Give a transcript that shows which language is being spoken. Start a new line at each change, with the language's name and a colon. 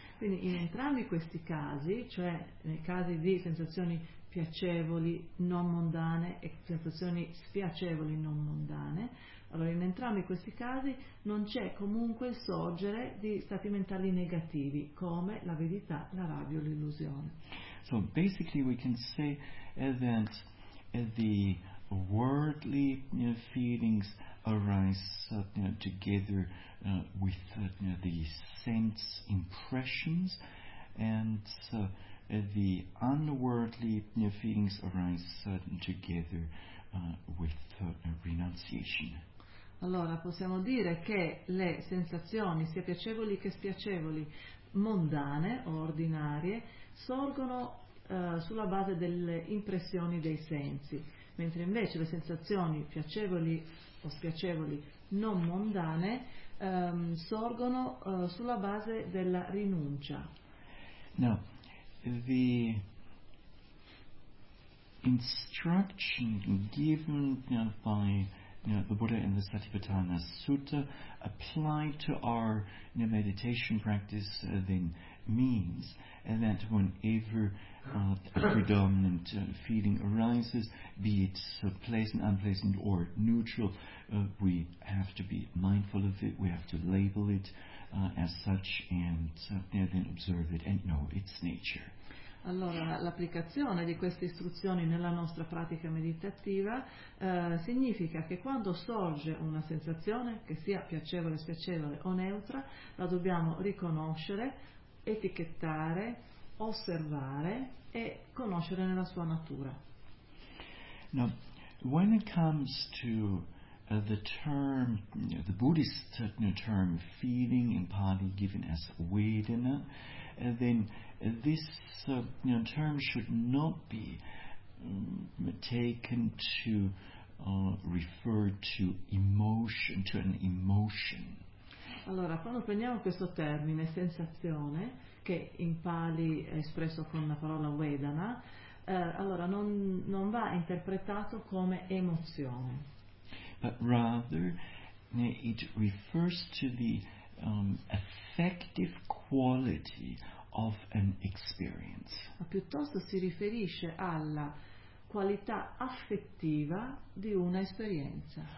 Italian: Quindi in entrambi questi casi, cioè nei casi di sensazioni piacevoli non mondane e sensazioni spiacevoli non mondane, allora in entrambi questi casi non c'è comunque il sorgere di stati mentali negativi come l'avidità, la rabbia o l'illusione.
English: So basically we can say that the worldly feelings arise together with the sense impressions, and the unworldly feelings arise together with renunciation.
Italian: Allora possiamo dire che le sensazioni, sia piacevoli che spiacevoli, mondane o ordinarie, sorgono sulla base delle impressioni dei sensi, mentre invece le sensazioni piacevoli o spiacevoli non mondane sorgono sulla base della rinuncia.
English: Now, the instruction given by the Buddha in the Satipatthana Sutta applied to our meditation practice then means that whenever a predominant feeling arises, be it pleasant, unpleasant or neutral, we have to be mindful of it, we have to label it as such, and then observe it and know its nature.
Italian: Allora, l'applicazione di queste istruzioni nella nostra pratica meditativa significa che quando sorge una sensazione, che sia piacevole, spiacevole o neutra, la dobbiamo riconoscere, etichettare, osservare e conoscere nella sua natura.
English: Now, when it comes to the term, the Buddhist term feeling in Pali given as vedana, then this term should not be taken to refer to emotion, to an emotion.
Italian: Allora, quando prendiamo questo termine, sensazione, che in Pali è espresso con la parola vedana, allora non va interpretato come emozione.
English: But rather, it refers to the affective quality of an experience.
Italian: Ma piuttosto si riferisce alla qualità affettiva di una esperienza.